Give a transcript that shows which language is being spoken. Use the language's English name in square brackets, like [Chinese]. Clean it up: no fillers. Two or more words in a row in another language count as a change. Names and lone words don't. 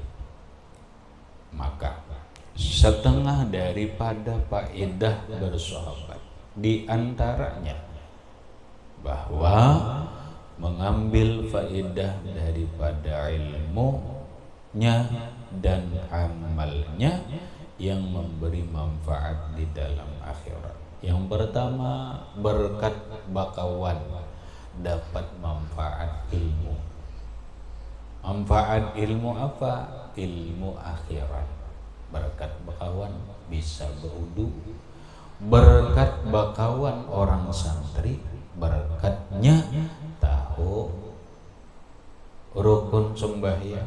[Indonesian] Maka setengah daripada faedah bersahabat di antaranya bahwa mengambil faedah daripada ilmunya dan amalnya yang memberi manfaat di dalam akhirat. [Banjar] Yang pertama, berkat bakawan dapat manfaat ilmu. [Indonesian] Manfaat ilmu apa? Ilmu akhirat. [Banjar] Berkat bakawan bisa berudu. Berkat bakawan orang santri, berkatnya tahu rukun sembahyang.